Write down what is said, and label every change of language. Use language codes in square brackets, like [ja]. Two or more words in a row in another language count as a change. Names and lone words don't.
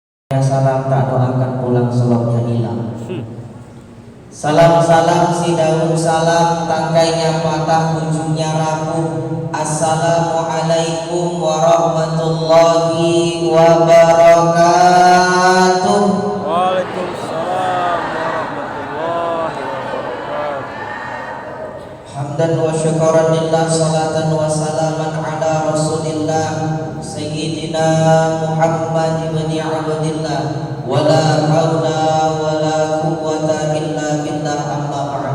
[ms] Salam tak doakan pulang selopnya hilang. Salam-salam si daun salam, tangkainya patah ujungnya rapuh. [ar] السلام عليكم ورحمة الله وبركاته. وعليكم السلام ورحمة الله وبركاته. حمدا وشكرا لله، صلاة وسلاما على رسول الله سيدنا محمد بن عبد الله، ولا حول ولا قوة إلا بالله، أما بعد.